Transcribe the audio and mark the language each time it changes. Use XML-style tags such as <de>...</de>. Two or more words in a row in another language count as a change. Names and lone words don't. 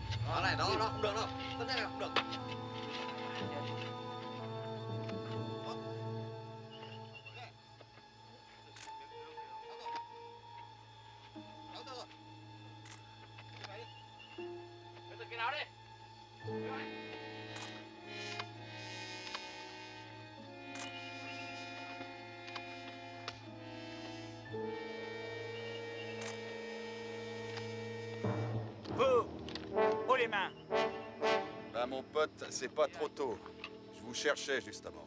<vi>này đó không được đâu, thế này là không được. Cái nào đi.</vi> <fr>Vous, haut les mains. Ben, mon pote, c'est pas trop tôt. Je vous cherchais, justement.</fr>